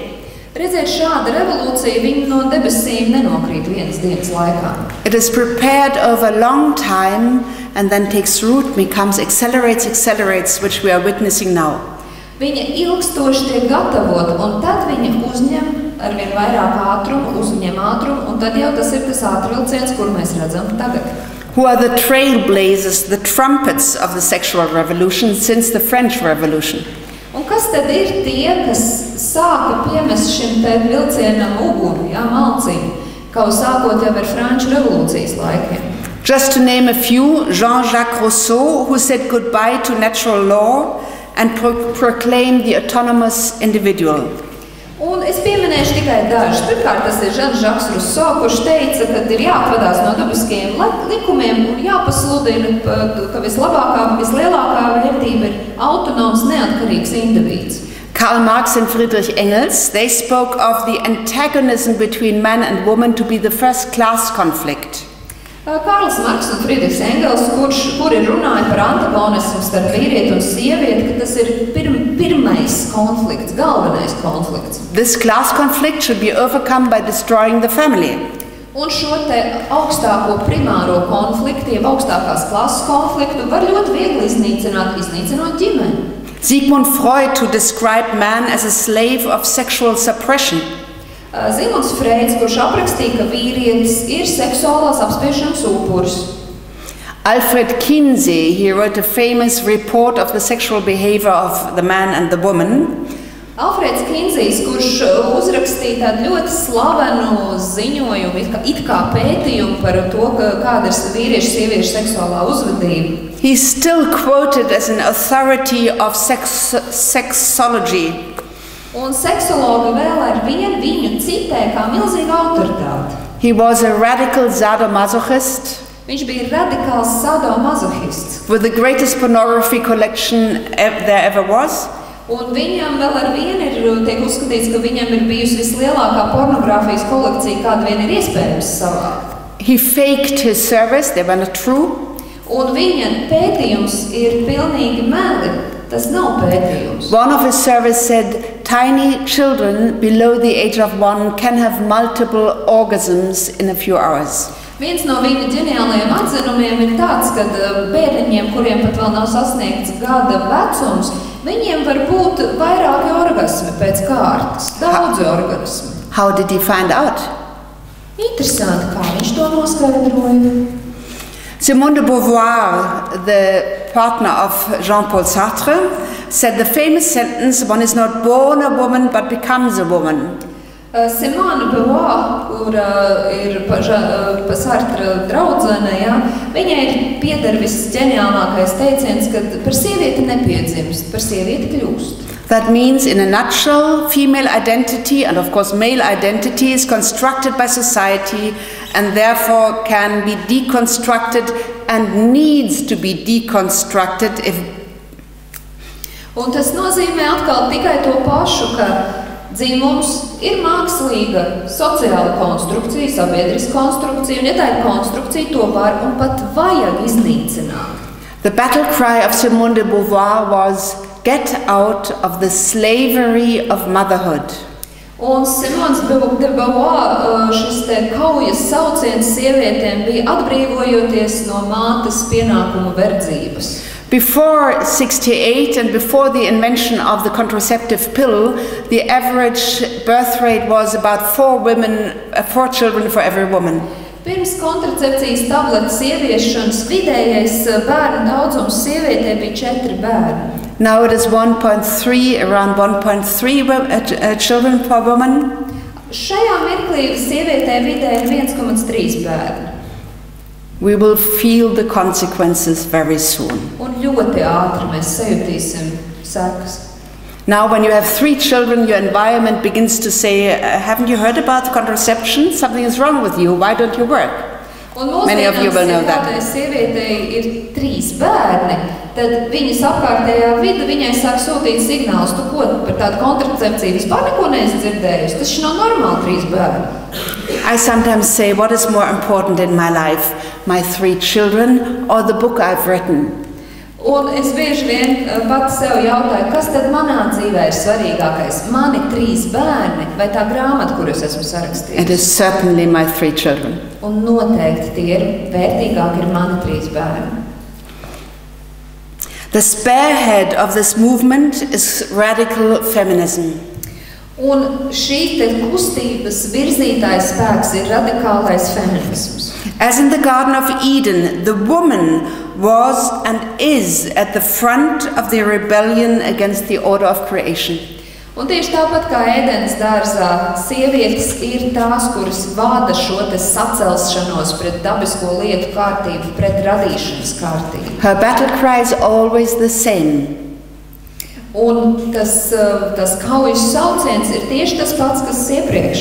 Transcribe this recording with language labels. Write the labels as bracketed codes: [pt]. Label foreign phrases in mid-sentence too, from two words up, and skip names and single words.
[lv] Redziet, šāda revolūcija viņa no debesīm nenokrīt vienas dienas laikā. [en] It is prepared over a long time and then takes root, becomes accelerates, which we are witnessing now. [lv] Viņa ilgstoši tiek gatavota, un tad viņa uzņem arvien vairāk ātrumu, un tad jau tas ir tas ātrvilciens, kur mēs redzam tagad. [en] Who are the trailblazers, the trumpets of the sexual revolution since the French Revolution? [lv] Un kas tad ir tie, kas sāka piemest šim te vilcienam uguni, malciņu, kaut sākot jau ar Franču revolūcijas laikiem? [en] Just to name a few, Jean-Jacques Rousseau, who said goodbye to natural law and proclaimed the autonomous individual. [lv] Un es pieminēšu tikai dažus. Pirmkārt, tas ir Žans-Žaks Ruso, kurš teica, ka ir jāatvadās no dabiskajiem likumiem un jāpasludina, ka vislabākā, vislielākā vērtība ir autonoms, neatkarīgs indivīds. [en] Karl Marx and Friedrich Engels, they spoke of the antagonism between man and woman to be the first class conflict. [lv] Kārlis Marks un Friedrichs Engels, kuri runāja par antagonismu starp vīrieti un sievieti, ka tas ir pirmais konflikts, galvenais konflikts. [en] This class conflict should be overcome by destroying the family. [lv] Un šo te augstāko primāro konfliktu, jeb augstākās klases konfliktu, var ļoti viegli iznīcinot ģimeni. [en] Sigmund Freud to describe man as a slave of sexual suppression. [lv] Zigmunds Freids, kurš aprakstīja, ka vīrietis ir seksuālās apspiešanas upuris. [en] Alfred Kinsey, he wrote a famous report of the sexual behavior of the man and the woman. [lv] Alfreds Kinsejs, kurš uzrakstīja tādu ļoti slavenu ziņojumu, it kā pētījumu par to, kāda ir vīriešu sieviešu seksuālā uzvedība. [en] He's still quoted as an authority of sexology. [lv] Un seksologi vēl ar vienu viņu citē kā milzīgu autoritāti. [en] He was a radical sadomasochist. [lv] Viņš bija radikāls sadomasohists. [en] With the greatest pornography collection there ever was. [lv] Un viņam vēl ar vienu tiek uzskatīts, ka viņam ir bijusi vislielākā pornogrāfijas kolekcija, kāda vien ir iespējams savākt. [en] He faked his service, they were not true. [lv] Un viņa pētījums ir pilnīgi meli. Tas nav pētījums. [en] One of his surveys said, tiny children below the age of 1 can have multiple orgasms in a few hours. [lv] Viens no viņa ģeniālajiem atzinumiem ir tāds, ka bērniņiem, kuriem pat vēl nav sasniegts gada vecums, viņiem var būt vairāki orgasmi pēc kārtas, daudzi orgasmi. [en] How did he find out? [lv] Interesanti, kā viņš to noskaidroja. [en] Simone de Beauvoir, the partner of Jean-Paul Sartre, said the famous sentence, one is not born a woman but becomes a woman. [lv] Simone de Beauvoir, kura ir pa Sartre draudzene, viņai ir pieder viss ģeniālākais teiciens, ka par sievieti nepiedzimst, par sievieti kļūst. [en] That means, in a nutshell, female identity and of course male identity is constructed by society and therefore can be deconstructed and needs to be deconstructed if... [lv] Un tas nozīmē atkal tikai to pašu, ka dzimums ir mākslīga sociāla konstrukcija, sabiedriska konstrukcija, un ja tā ir konstrukcija, to var un pat vajag iznīcināt. [en] The battle cry of Simone de Beauvoir was, get out of the slavery of motherhood. [lv] Un Simons de Beauvoir šis te kaujas sauciens sievietēm bija atbrīvojoties no mātes pienākumu verdzības. [en] Before 68 and before the invention of the contraceptive pill, the average birth rate was about 4 children for every woman. [lv] Pirms kontracepcijas tabletes ieviešanas vidējais bērnu daudzums sievietē bija 4 bērni. [en] Now it is 1.3, around 1.3 children per woman. [lv] Šajā mirklī sievietē vidēji ir 1,3 bērni. [en] We will feel the consequences very soon. [lv] Un ļoti ātri mēs sajutīsim sekas. [en] Now when you have 3 children, your environment begins to say, haven't you heard about contraception? Something is wrong with you. Why don't you work? Many of you will know that. [lv] Ja sievietei ir 3 bērni, tad viņas apkārtējā vide viņai sāk sūtīt signālus, tu ko par tādu kontracepciju vispār neko neesi dzirdējusi. Tas nav normāli 3 bērni. [en] I sometimes say, what is more important in my life? My 3 children or the book I've written? [lv] Un es bieži vien pati sev jautāju, kas tad manā dzīvē ir svarīgākais? Mani 3 bērni vai tā grāmata, kuru es esmu sarakstījusi? [en] It is certainly my 3 children. [lv] Un noteikti tie ir vērtīgāki ir mani 3 bērni. [en] The spearhead of this movement is radical feminism. [lv] Un šī te kustības virzītājs spēks ir radikālais feminisms. [en] As in the Garden of Eden, the woman was and is at the front of the rebellion against the order of creation. [lv] Un tieši tāpat kā Ēdenes dārzā, sievietes ir tās, kuras vada šo te sacelšanos pret dabisko lietu kārtību, pret radīšanas kārtību. [en] Her battle cry is always the same. [lv] Un tas kaujas sauciens ir tieši tas pats, kas iepriekš.